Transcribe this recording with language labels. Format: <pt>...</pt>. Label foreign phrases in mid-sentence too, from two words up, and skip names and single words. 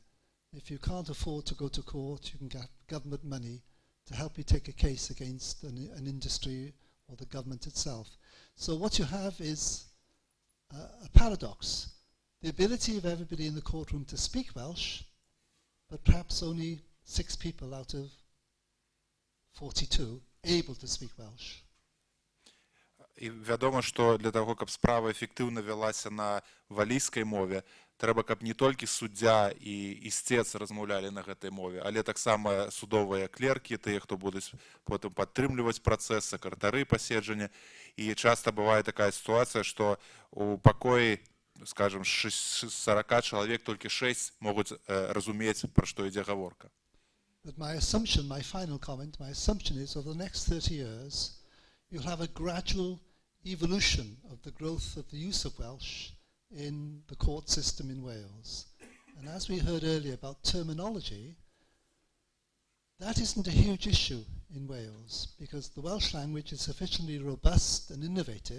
<en>If you can't afford to go to court, you can get government money to help you take a case against an industry or the government itself. So what you have is a paradox. The ability of everybody in the courtroom to speak Welsh, but perhaps only 6 people out of 42 able to speak Welsh.</en> <be>І вядома, што для таго, каб справа эфектыўна вялася на валійскай мове, трэба, каб не толькі суддзя і ісцец размаўлялі на гэтай мове, але таксама судовыя клеркі, тыя, хто будуць потым падтрымліваць працэс, сакратары паседжання. І часта бывае такая сітуацыя, што у пакоі, скажем, 40 чалавек толькі 6 могуць разумець, пра што ідзе гаворка.</be> <en>But my assumption, my final comment, my assumption is over the next 30 years, you'll have a gradual evolution of the growth of the use of Welsh in the court system in Wales. And as we heard earlier about terminology, that isn't a huge issue in Wales because the Welsh language is sufficiently robust and innovative.</en>